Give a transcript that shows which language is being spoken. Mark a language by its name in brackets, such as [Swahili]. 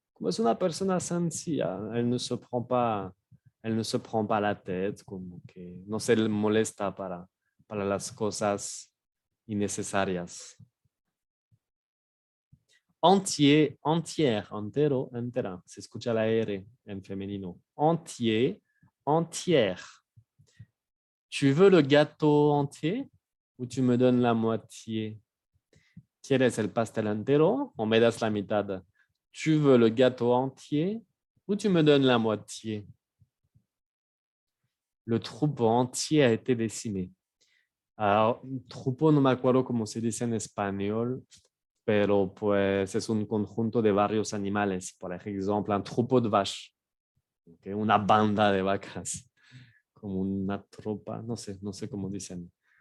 [Spanish] Como es una persona sencilla, [French] elle ne se prend pas la tête, [Spanish] como que no se le molesta para las cosas innecesarias. Entier, entière, entero, entera. Se escucha la R en femenino. [French] Entier, entière. Tu veux le gâteau entier ou tu me donnes la moitié? [Spanish] ¿Quieres el pastel entero o me das la mitad? [French] Tu veux le gâteau entier ou tu me donnes la moitié? Le troupeau entier a été décimé. [Spanish] Alors, troupeau no me acuerdo cómo se dice en español, pero pues es un conjunto de varios animales. Por ejemplo, [French] un troupeau de vaches, [Spanish] ¿okay? Una banda de vacas, como una tropa, no sé cómo dicen.